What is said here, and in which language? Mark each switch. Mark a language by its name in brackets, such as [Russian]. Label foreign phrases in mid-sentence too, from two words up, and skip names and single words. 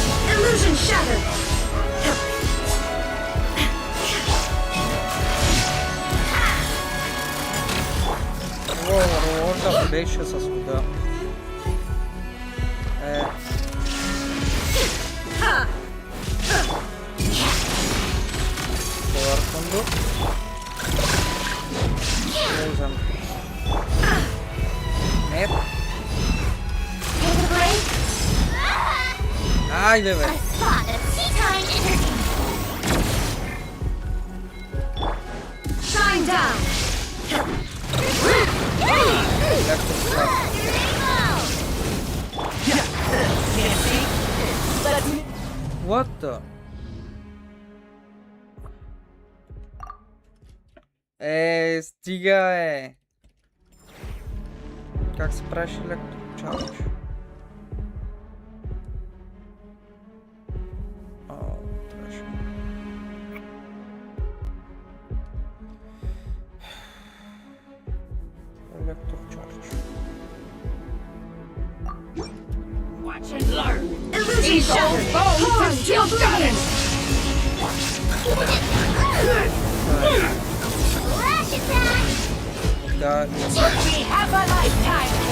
[English] Illusion shattered! [Bulgarian] Overlord беше с вода. [English] Power conduct. Poison. Нет. Take a break! [Bulgarian] Айде, бе! [English] A spot of tea-time entertainment! Shine down! Can't see. Let's What the? [Bulgarian] Стига, е! Как се правиш електрочарж? Трябваше. Електрочарж. [English] watch and learn. Illusion shattered! Torn to oblivion! Flash attack! [Bulgarian] Да, [English] We have a lifetime.